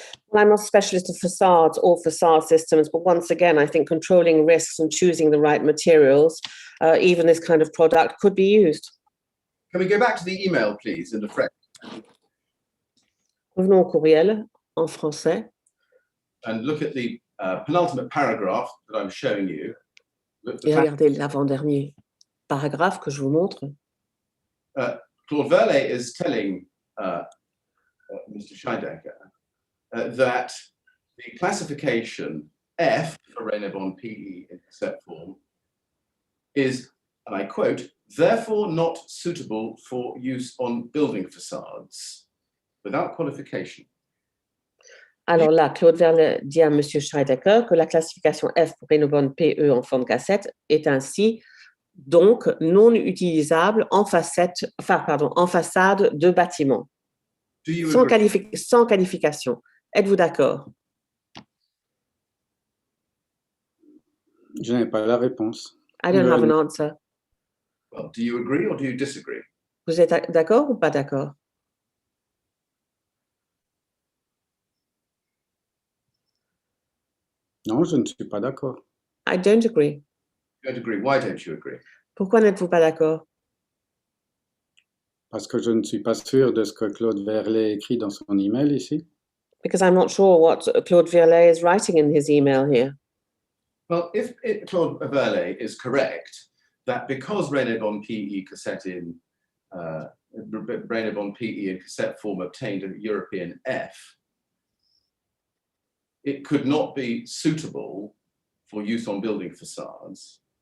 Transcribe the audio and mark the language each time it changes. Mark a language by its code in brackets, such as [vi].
[en] Well, I'm not a specialist of facades or facade systems, but once again, I think controlling risks and choosing the right materials, even this kind of product, could be used. Can we go back to the email, please, in the French? [fr] Revenons au courriel en français. [en] And look at the penultimate paragraph that I'm showing you. [fr] Et regardez l'avant-dernier paragraphe que je vous montre. [en] Claude Verlet is telling Mr. Scheidecker that the classification F for Reynobond PE in cassette form is, and I quote, therefore not suitable for use on building facades without qualification. [fr] Alors là, Claude Verlet dit à M. Scheidecker que la classification F pour Reynobond PE en forme cassette est ainsi donc non utilisable en façade de bâtiment, sans qualification. Êtes-vous d'accord? Je n'ai pas la réponse. [en] I don't have an answer. Well, do you agree or do you disagree? [fr] Vous êtes d'accord ou pas d'accord? Non, je ne suis pas d'accord. [en] I don't agree. You don't agree. Why don't you agree? [fr] Pourquoi n'êtes-vous pas d'accord? Parce que je ne suis pas sûr de ce que Claude Verlet écrit dans son email ici. [en] Because I'm not sure what Claude Verlet is writing in his email here. Well, if Claude Verlet is correct that because Reynobond PE cassette in Brainabond PE in cassette form obtained a European F, it could not be suitable for use on building facades.